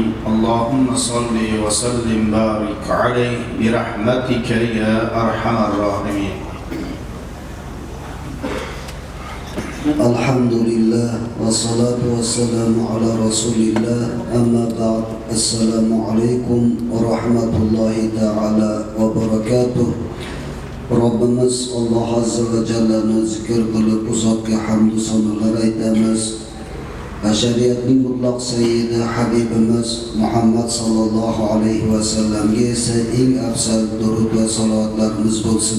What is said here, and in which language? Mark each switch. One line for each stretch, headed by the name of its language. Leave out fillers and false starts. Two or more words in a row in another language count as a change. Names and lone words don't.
Arabic: اللهم صل وسلم بارك عليه برحمتك يا أرحم الراحمين. الحمد لله والصلاة والسلام على رسول الله. أما بعد. السلام عليكم ورحمة الله تعالى وبركاته.
Uzbek: Rabbimiz Allah
Arabic: عز وجل
Uzbek: zikr qilib uzoqqa hamd sanolar aytamiz. Bashariyatning mutlaq sayyidi Habibimiz Muhammad
Arabic: صلى الله عليه وسلم
Uzbek: esa eng afzal durud va salotlarimiz bo'lsin.